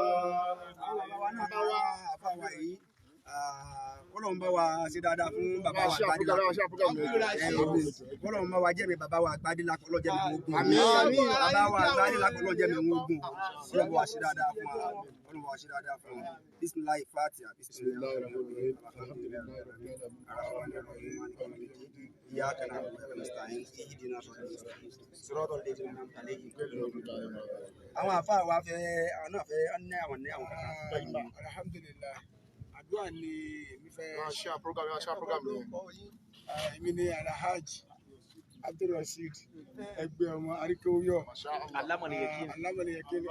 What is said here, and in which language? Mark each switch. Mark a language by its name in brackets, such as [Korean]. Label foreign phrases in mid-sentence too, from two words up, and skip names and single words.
[Yoruba] Ọlọ́run bá wa ṣe dáadáa fún bàbá wa Àgbàdé lápò. Ọlọ́run bá wa jẹ́mi bàbá wa Àgbàdé lápò ọlọ́jẹ́ mi ogun. Bàbá wa Àgbàdé lápò ọlọ́jẹ́ mi ogun. Ọlọ́run bá wa ṣe dáadáa fún wa. Ọlọ́run bá wa ṣe dáadáa fún wa. [Arabic] Bismillahi Fatiha. إياك نعبد وإياك نستعين اهدنا صراط الذين أنعمت عليهم. [Yoruba] Àwọn àfáà wa fẹ́ àwọn náà fẹ́ ní àwọn kankan. Alhamdulillah. Àdúrà ni èmi fẹ́. Ṣá program yẹn. Èmi ni Alhaji Abdulrasheed ẹgbẹ́ ọmọ Aríkèwúyọ̀. Alámọ̀lẹ́yẹkẹ́ni.